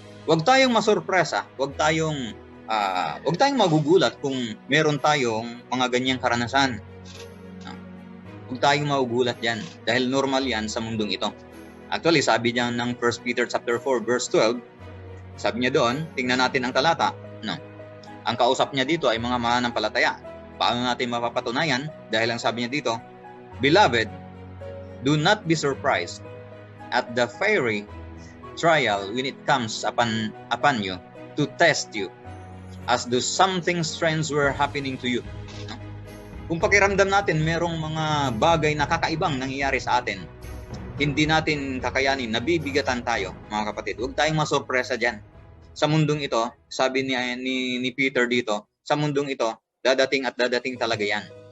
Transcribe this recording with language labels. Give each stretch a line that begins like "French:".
Filipino: Huwag tayong masurpresa, huwag tayong magugulat kung meron tayong mga ganyang karanasan. Huwag tayong magugulat yan dahil normal yan sa mundong ito. Actually, sabi niya ng 1 Peter chapter 4 verse 12, sabi niya doon, tingnan natin ang talata, no? Ang kausap niya dito ay mga mananampalataya. Paano natin mapapatunayan? Dahil ang sabi niya dito,
English: Beloved, do not be surprised at the fiery trial when it comes upon you to test you, as though something strange were happening to you.
Filipino: No? Kung pakiramdam natin merong mga bagay na kakaibang nangyayari sa atin, hindi natin kakayanin, nabibigatan tayo, mga kapatid. Huwag tayong masurpresa dyan. Sa mundong ito, sabi ni Peter dito, sa mundong ito, dadating at dadating talaga yan.